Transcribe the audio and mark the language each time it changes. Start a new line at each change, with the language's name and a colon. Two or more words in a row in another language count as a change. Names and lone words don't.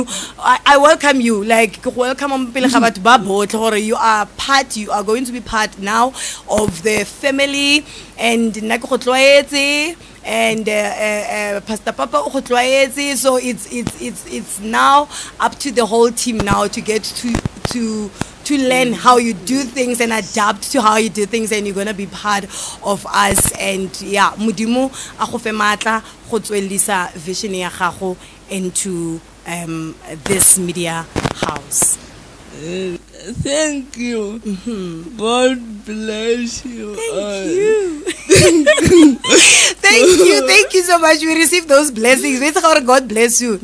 English: I welcome you, like, welcome on you are part, you are going to be part now of the family, and and Pastor Papa so it's now up to the whole team now to get to learn how you do things and adapt to how you do things, and you're gonna be part of us. And yeah,
Tswana: Mudimu a go fe matla go tswelisa vision ya gago
English: into this media house. Thank you. God bless you. Thank you. Thank you so much. We received those blessings. God bless you.